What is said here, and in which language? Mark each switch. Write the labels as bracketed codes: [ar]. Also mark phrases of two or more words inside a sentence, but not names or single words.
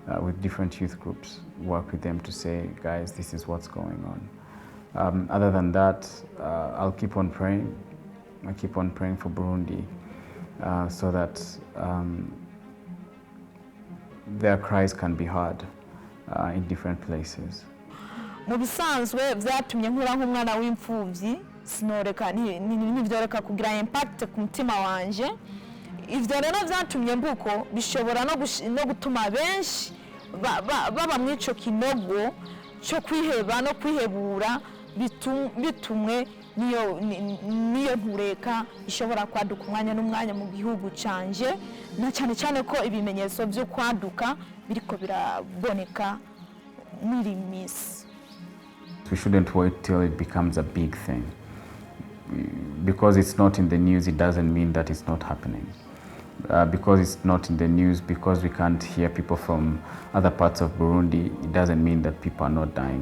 [en] with different youth groups, work with them to say, guys, this is what's going on. Other than that, I'll keep on praying. I keep on praying for Burundi so that their cries can be heard in different places. [rn] Mu bisanzwe byatumye nkura nk'umwana w'imfubyi sinoreka ntivyoreka kugira impact ku mutima wanje. Ivyo rero byatumye mbuko bishobora no gutuma benshi baba mwico kinogo cyo kwiheba no kwihebura bitumwe niyo ntureka ishobora kwaduka umwanya n'umwanya mu gihugu canje, na cyane cyane ko ibimenyetso byo kwaduka biriko biraboneka muri misi. [en] We shouldn't wait till it becomes a big thing. Because it's not in the news, it doesn't mean that it's not happening. Because it's not in the news, because we can't hear people from other parts of Burundi, it doesn't mean that people are not dying.